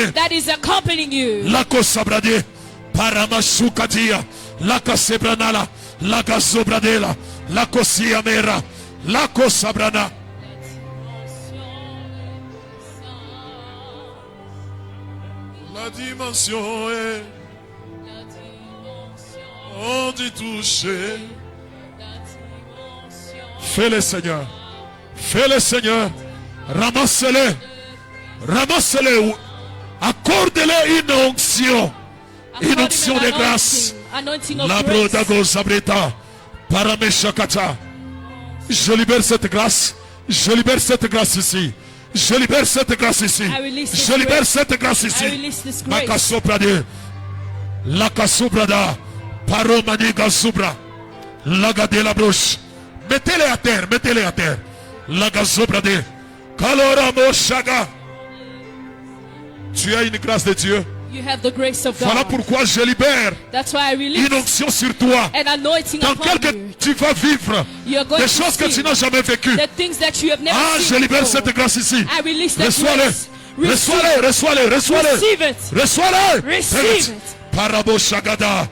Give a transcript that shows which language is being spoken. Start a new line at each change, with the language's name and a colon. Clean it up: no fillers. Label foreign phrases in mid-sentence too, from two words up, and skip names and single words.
French: La kosabrade, paramasukadia, la kasebranala, la gazobradela, la kosiamera, la kosabrana. La dimension est on dit toucher. Fais-le Seigneur. Fais-le Seigneur. Ramasse-le. Ramasse-le. Accorde-le une onction. Une onction de grâce. La brodago sabreta. Parameshakata. Je libère cette grâce. Je libère cette grâce ici. Je libère cette grâce ici. Je libère cette grâce ici. Makasoprade. La kasoprada. Paromani gasubra. La gade la broche. Mettez-les à terre. Mettez-les à terre. La gasoprade. Kalora moshaga. Tu as une grâce de Dieu.
English: You have the grace of God.
French: Voilà pourquoi je libère une onction sur toi. Dans quelque tu vas vivre des choses que tu n'as jamais vécues. Ah, je libère cette grâce ici. Reçois-le. Reçois-le. Reçois-le. Reçois-le. Reçois-le. Parabo Shagada.